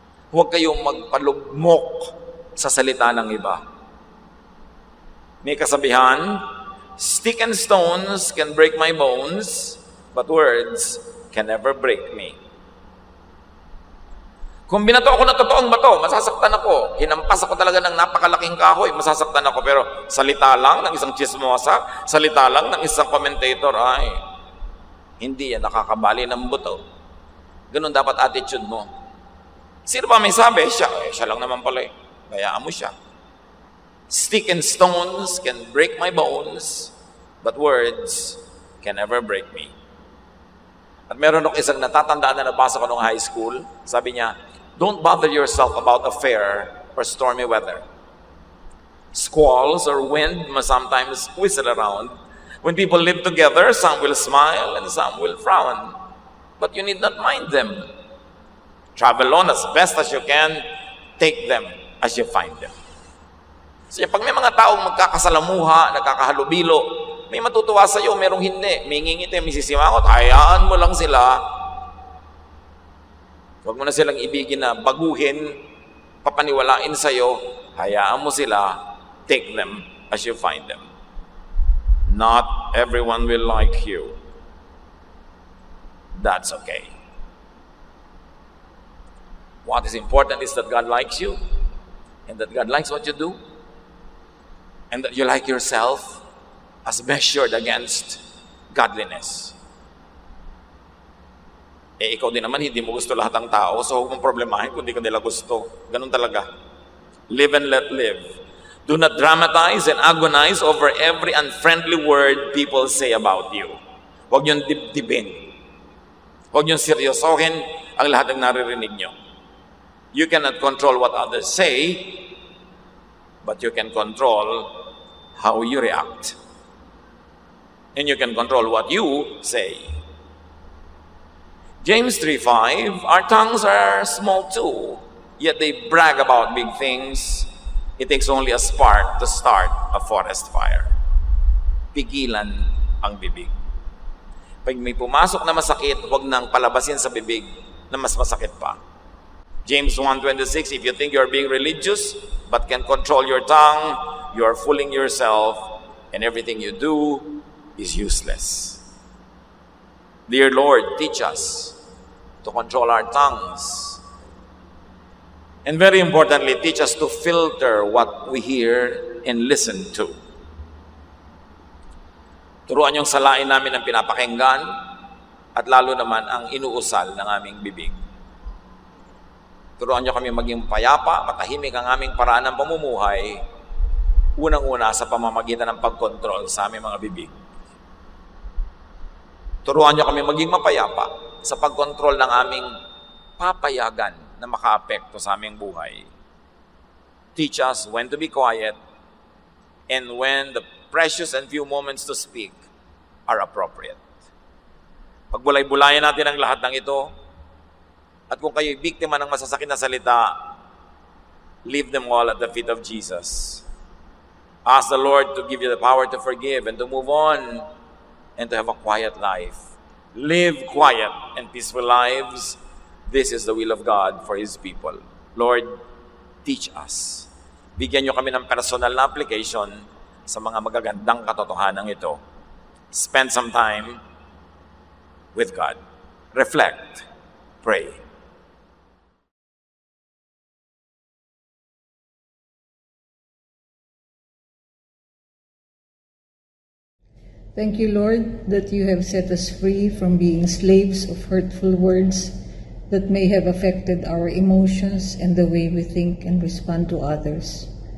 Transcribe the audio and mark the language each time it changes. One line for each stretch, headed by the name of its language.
Filipino: Huwag kayong magpalugmok sa salita ng iba. May kasabihan,
English: stick and stones can break my bones, but words can never break me.
Filipino: Kung binato ako ng totoong bato, masasaktan ako. Hinampas ako talaga ng napakalaking kahoy, masasaktan ako. Pero salita lang ng isang chismosa, salita lang ng isang commentator, ay, hindi yan nakakabali ng buto. Ganun dapat attitude mo. Sino ba may sabi? Siya lang naman pala. Bayaan mo siya.
English: Stick and stones can break my bones, but words can never break me.
Filipino: At meron ako isang natatandaan na nabasa ko nung high school. Sabi niya,
English: don't bother yourself about a fair or stormy weather. Squalls or wind must sometimes whistle around. When people live together, some will smile and some will frown. But you need not mind them. Travel on as best as you can. Take them as you find them.
Filipino: So, pag may mga taong magkakasalamuha, nagkakahalubilo, may matutuwa sa iyo, merong hindi. May ngingiti, may sisimangot, hayaan mo lang sila. Huwag mo na silang ibigin na baguhin, papaniwalain sa iyo, hayaan mo sila,
English: take them as you find them. Not everyone will like you. That's okay. What is important is that God likes you, and that God likes what you do, and that you like yourself as measured against godliness.
Filipino: Ikaw din naman, hindi mo gusto lahat ng tao, so huwag mong problemahin kung hindi ka nila gusto. Ganun talaga.
English: Live and let live. Do not dramatize and agonize over every unfriendly word people say about you.
Filipino: Huwag niyong dibdibin. Huwag niyong seryosohin ang lahat ng naririnig niyo.
English: You cannot control what others say, but you can control how you react. And you can control what you say. James 3:5, our tongues are small too, yet they brag about big things. It takes only a spark to start a forest fire.
Filipino: Pigilan ang bibig. Pag may pumasok na masakit, huwag nang palabasin sa bibig na mas masakit pa.
English: James 1:26, if you think you are being religious but can control your tongue, you are fooling yourself, and everything you do is useless. Dear Lord, teach us to control our tongues. And very importantly, teach us to filter what we hear and listen to.
Filipino: Turuan yung salain namin ang pinapakinggan at lalo naman ang inuusal ng aming bibig. Turuan niyo kami maging payapa, matahimik ang aming paraan ng pamumuhay, unang-una sa pamamagitan ng pagkontrol sa aming mga bibig. Turuan niyo kami maging mapayapa sa pagkontrol ng aming papayagan na makaapekto sa aming buhay.
English: Teach us when to be quiet and when the precious and few moments to speak are appropriate.
Filipino: Pagbulay-bulayan natin ang lahat ng ito, at kung kayo'y biktima ng masasakit na salita,
English: leave them all at the feet of Jesus. Ask the Lord to give you the power to forgive and to move on and to have a quiet life. Live quiet and peaceful lives. This is the will of God for His people. Lord, teach us.
Filipino: Bigyan niyo kami ng personal na application sa mga magagandang katotohanan ito.
English: Spend some time with God. Reflect. Pray. Thank you, Lord, that you have set us free from being slaves of hurtful words that may have affected our emotions and the way we think and respond to others.